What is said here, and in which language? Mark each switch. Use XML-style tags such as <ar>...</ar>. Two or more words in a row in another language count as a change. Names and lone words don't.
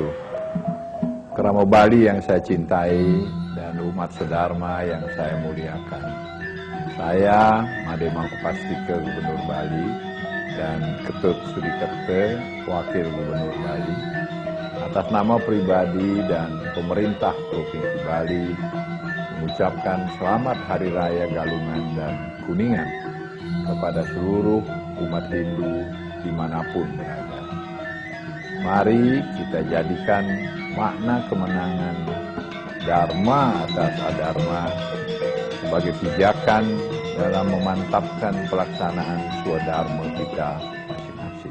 <id>Kerama Bali yang saya cintai dan umat sedharma yang saya muliakan. Saya Made Mangkupastika Gubernur Bali dan Ketut Sudikerte Wakil Gubernur Bali. Atas nama pribadi dan pemerintah Provinsi Bali mengucapkan selamat Hari Raya Galungan dan Kuningan kepada seluruh umat Hindu dimanapun berada. Mari kita jadikan makna kemenangan Dharma atas Adharma sebagai pijakan dalam memantapkan pelaksanaan swadharma kita masing-masing.</id>